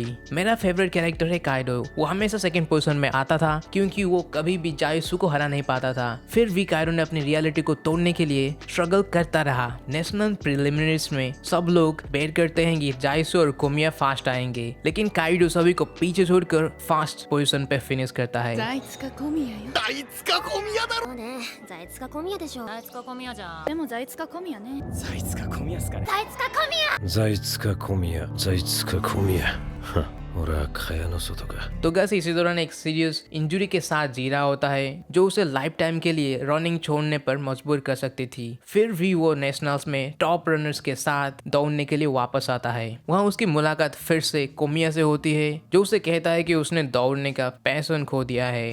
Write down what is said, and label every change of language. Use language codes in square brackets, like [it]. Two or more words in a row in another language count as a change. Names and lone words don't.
[hi] मेरा फेवरेट कैरेक्टर है काइडो। वो हमेशा [en] second position [hi] में आता था क्योंकि वो कभी भी जाइसू को हरा नहीं पाता था। फिर भी काइडो ने अपनी रियलिटी को तोड़ने के लिए स्ट्रगल करता रहा। [en] national preliminaries [hi] में सब लोग बेट करते हैं कि जाइसू और कोमिया फास्ट आएंगे, लेकिन काइडो सभी को पीछे छोड़कर [en] fast position [hi] पे फिनिश करता है। [ja] ザイツか小宮よあいつか小宮だろそうね、ザイツか小宮でしょ。あいつか小宮じゃん。でもザイツか小宮ねあいつか小宮っすかねザイツか小宮。ザイツか小宮ザイツか小宮は俺は蚊帳の外か [hi] तोगाशी इसी दौरान एक [en] serious injury [hi] के साथ जी रहा होता है जो उसे [en] life time [hi] के लिए रनिंग छोड़ने पर मजबूर कर सकती थी। फिर भी वो नेशनल्स में [en] top runners [hi] के साथ दौड़ने के लिए वापस आता है। वहाँ उसकी मुलाकात फिर से कोमिया से होती है, जो उसे कहता है कि उसने दौड़ने का पैशन खो दिया है।